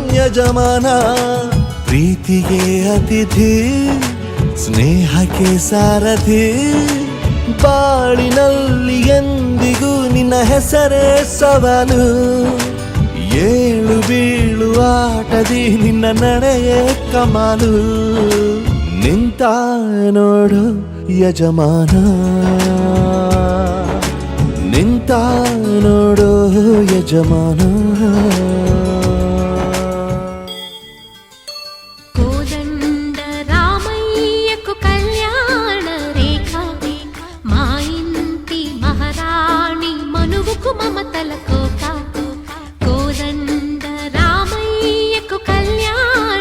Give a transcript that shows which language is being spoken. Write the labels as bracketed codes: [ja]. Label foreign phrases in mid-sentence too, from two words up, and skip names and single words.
[kn] ಯಜಮಾನ ಪ್ರೀತಿಗೆ ಅತಿಥಿ ಸ್ನೇಹಕ್ಕೆ ಸಾರಥಿ ಬಾಳಿನಲ್ಲಿ ಎಂದಿಗೂ ನಿನ್ನ ಹೆಸರೇ ಸವಾಲು ಏಳು ಬೀಳು ಆಟದಿ ನಿನ್ನ ನಡೆಯೇ ಕಮಾಲು ನಿಂತ ನೋಡು ಯಜಮಾನ ನಿಂತ ನೋಡು ಯಜಮಾನ [te] కోదండ రామయ్యకు కళ్యాణ రేఖ మా ఇంటి మహారాణి మనువుకు మమతల కోక కోదండ రామయ్యకు కళ్యాణ